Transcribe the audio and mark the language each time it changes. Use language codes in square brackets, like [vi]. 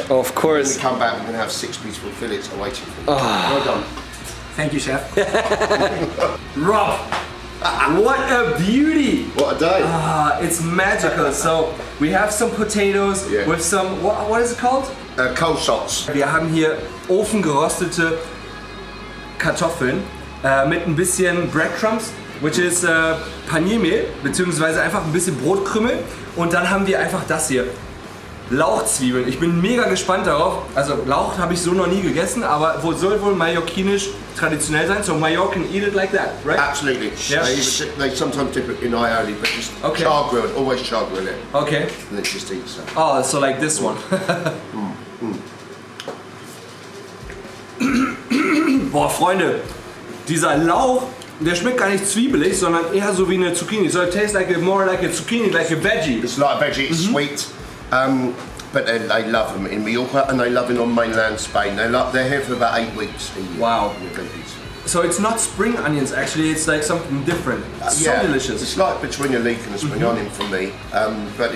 [en] Of course. When we come back, we're going to have 6 beautiful fillets awaiting for you. Well done. Thank you, Chef. Rob, What a beauty! What a day. Ah, it's magical. So we have some potatoes Yeah. with some, what is it called? [de] Kochshow. Wir haben hier ofengerostete Kartoffeln mit ein bisschen Breadcrumbs, [en] which is [de] Paniermehl, beziehungsweise einfach ein bisschen Brotkrümel. Und dann haben wir einfach das hier. Lauchzwiebeln. Ich bin mega gespannt darauf. Also Lauch habe ich so noch nie gegessen, aber soll wohl mallorquinisch traditionell sein. [en] So Mallorcan eat it like that, right? Absolutely. Yeah. They sometimes dip it in aioli, but just Okay. char grilled, always char grill it. Okay. And then just eat some. Oh, so like this one. [de] Boah, Freunde, dieser Lauch, der schmeckt gar nicht zwiebelig, sondern eher so wie eine Zucchini. [en] So it tastes like more like a zucchini, like a veggie. It's like a veggie, it's sweet. But they love them in Mallorca and they love it on mainland Spain. They're here for about 8 weeks a year. Wow. The veggies. So it's not spring onions, actually, it's like something different. So Yeah, delicious. It's like between a leek and a spring onion for me, but